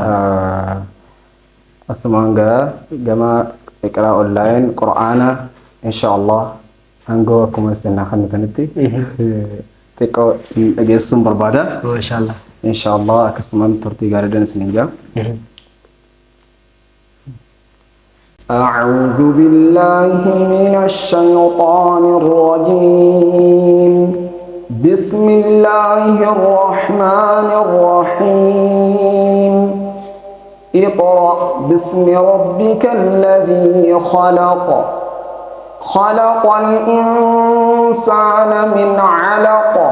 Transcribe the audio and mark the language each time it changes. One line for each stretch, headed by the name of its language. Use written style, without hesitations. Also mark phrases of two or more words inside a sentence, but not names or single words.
Oromo: Asumaan gaa gama iqraa online Qur'aana inshaallah aangoo akkuma isin naa kennitanitti xiqqoo isin dhageessisuun barbaada. Maashaallah. Inshaallah akkasumaan turtii gaariidhaan isiniin jaa.
Arabic: أعوذ بالله من الشيطان الرجيم بسم الله الرحمن الرحيم اقرأ باسم ربك الذي خلق خلق الإنسان من علق